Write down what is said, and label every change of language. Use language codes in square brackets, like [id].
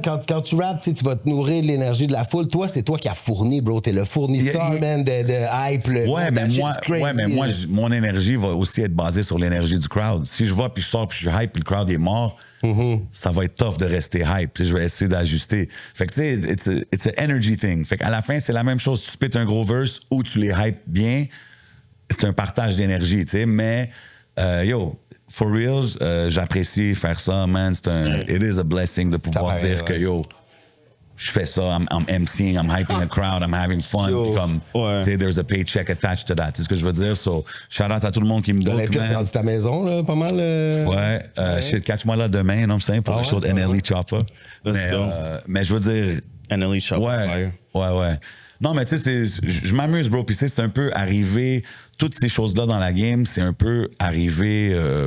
[fr] Quand tu rappes, tu vas te nourrir de l'énergie de la foule. Toi, c'est toi qui as fourni, bro. T'es le fournisseur, man, de hype. Ouais, mais moi, mon énergie va aussi être basée sur l'énergie du crowd. Si je vais, puis je sors, puis je hype, puis le crowd est mort, ça va être tough de rester hype. Je vais essayer d'ajuster. Fait que, tu sais, [en] it's an energy thing. [fr] Fait qu'à la fin, c'est la même chose. Tu spits un gros verse ou tu les hype bien. C'est un partage d'énergie, tu sais. Mais, yo... [en] For real, [fr] j'apprécie faire ça, man. [en] It is a blessing [fr] de pouvoir dire que, yo, je fais ça, [en] I'm MCing, I'm hyping a crowd, I'm having fun. [fr] Comme, tu sais, [en] there's a paycheck attached to that. [fr] C'est ce que je veux dire. So, shout out à tout le monde qui me book, man. C'est rendu ta maison, là, pas mal. Ouais. Catch-moi là demain, non, c'est pour le show de NLE Chopper. Mais je veux dire... NLE Chopper. Ouais. Non, mais tu sais, je m'amuse, bro. Puis tu sais, c'est un peu arrivé... Toutes ces choses-là dans la game, c'est un peu arrivé...